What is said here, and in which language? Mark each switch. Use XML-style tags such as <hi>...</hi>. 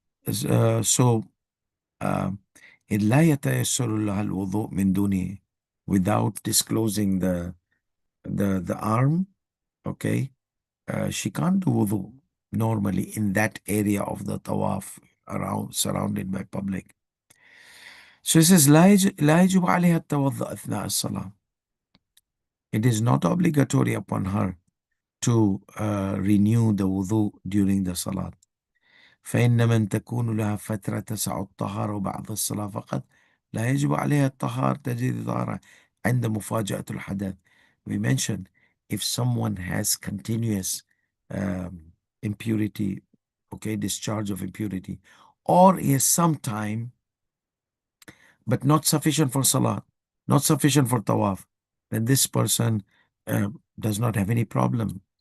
<en>So</en> <ar>لا يتيسر لها الوضوء من دونه,</ar> <en>without disclosing the arm, okay? She can't do wudu normally in that area of the tawaf, around surrounded by public. So it says</en> <ar>لا يجب عليها التوضؤ أثناء الصلاة.</ar> <en>It is not obligatory upon her to renew the wudu during the salat.</en> <ar>فإن من تكون لها فترة تسع الطهارة بعد الصلاة فقط لا يجب عليها الطهارة تجديد طهارة عند مفاجأة الحدث.</ar> <en>We mentioned if someone has continuous impurity, okay, discharge of impurity, or he has some time but not sufficient for salah, not sufficient for tawaf, then this person uh, does not have any problem.</en>